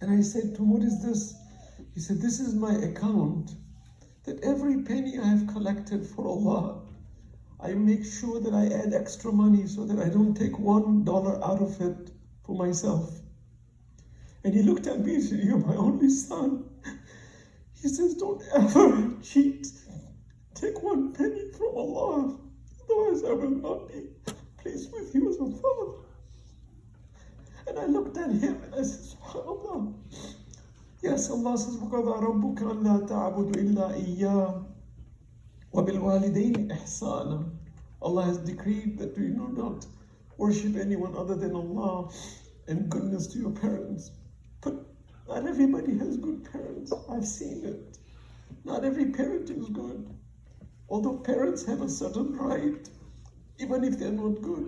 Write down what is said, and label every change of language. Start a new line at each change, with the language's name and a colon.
English: And I said to him, what is this? He said, this is my account, that every penny I have collected for Allah, I make sure that I add extra money so that I don't take $1 out of it for myself. And he looked at me and said, you're my only son. He says, don't ever cheat. Take one penny from Allah, otherwise I will not be pleased with you as a father. And I looked at him and I said, SubhanAllah. Yes, Allah says,
Arabic: وَقَضَى رَبُّكَ أَنْ لَا تَعْبُدُ إِلَّا إِيَّاهُ وَبِالْوَالِدَيْنِ إِحْسَانًا.
English: Allah has decreed that you do not worship anyone other than Allah, and goodness to your parents. But not everybody has good parents. I've seen it. Not every parent is good. Although parents have a certain right, even if they're not good.